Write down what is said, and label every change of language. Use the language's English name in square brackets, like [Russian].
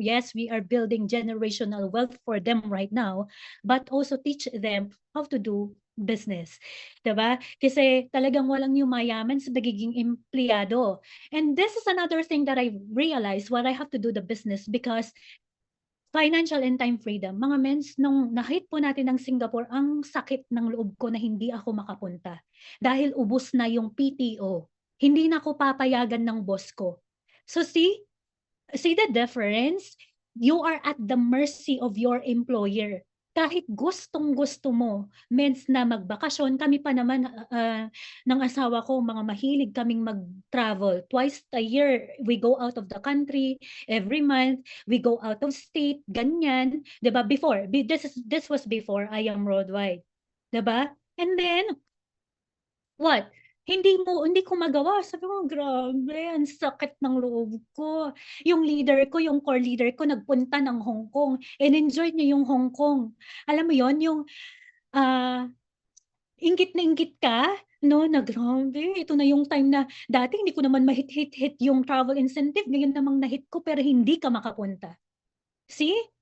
[English] Yes, we are building generational wealth for them right now, but also teach them how to do business, [Filipino] 'di ba? Kasi talagang walang yumayaman sa nagiging empleyado. [English] And this is another thing that I realized why I have to do the business because financial and time freedom. [Filipino] Mga mens, nung na-hit po natin ang Singapore, ang sakit ng loob ko na hindi ako makapunta. Dahil ubos na yung PTO. Hindi na ako papayagan ng boss ko. [English] So see the difference? You are at the mercy of your employer. [Filipino] Kahit gustong-gusto mo, mens na magbakasyon, kami pa naman ng asawa ko, mga mahilig kaming mag-travel. [English] Twice a year, we go out of the country, every month, we go out of state, [Filipino] ganyan. 'Di ba? [English] This was before I am worldwide. [Filipino] 'Di ba? [English] And then, what? [Filipino] Hindi ko magawa. Sabi ko, "Grabe, ang sakit ng loob ko." Yung leader ko, yung core leader ko nagpunta ng Hong Kong, in-enjoy niya yung Hong Kong. Alam mo yon yung, ah, inggit na inggit ka 'no, na grabe, ito na yung time na dati hindi ko naman mahit-hit-hit yung travel incentive, ngayon namang na-hit ko pero hindi ka makapunta. [English] See?